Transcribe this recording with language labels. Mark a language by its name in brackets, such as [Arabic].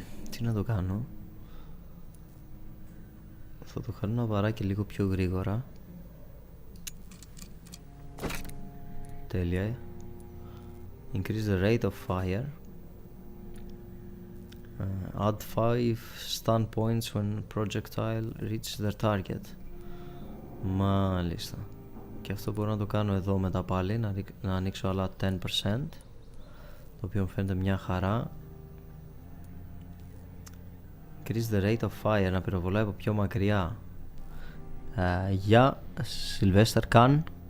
[Greek] Τι να το κάνω? Θα το κάνω ένα βαράκι λίγο πιο γρήγορα. Τέλεια. [English] Increase the rate of fire. Add 5 stun points when projectile reaches their target. [Greek] Μάλιστα. Και αυτό μπορώ να το κάνω εδώ μετά πάλι, να ανοίξω άλλα 10%, το οποίο μου φαίνεται μια χαρά. [English] Increase the rate of fire, [Greek] να πυροβολάει από πιο μακριά. Για Sylvester Khan.